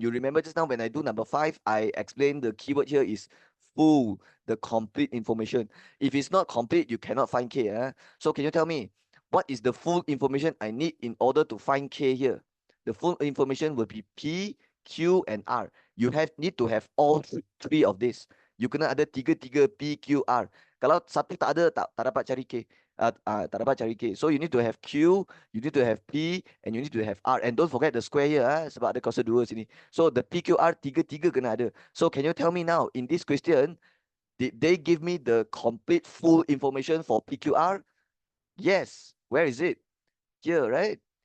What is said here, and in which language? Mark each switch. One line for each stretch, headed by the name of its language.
English: You remember just now when I do number 5, I explained the keyword here is full, the complete information. If it's not complete, you cannot find K. So can you tell me, what is the full information I need in order to find K here? The full information will be P, Q, and R. You need to have all three of this.
Malay: You kena ada tiga P, Q, R. Kalau satu tak ada, tak dapat cari K. Tak dapat cari K.
English: So you need to have Q, you need to have P, and you need to have R. And don't forget the square here,
Malay: sebab ada kuasa 2 sini.
English: So the P, Q, R,
Malay: tiga kena ada.
English: So can you tell me now, in this question, did they give me the complete full information for P, Q, R? Yes. Where is it? Here, right?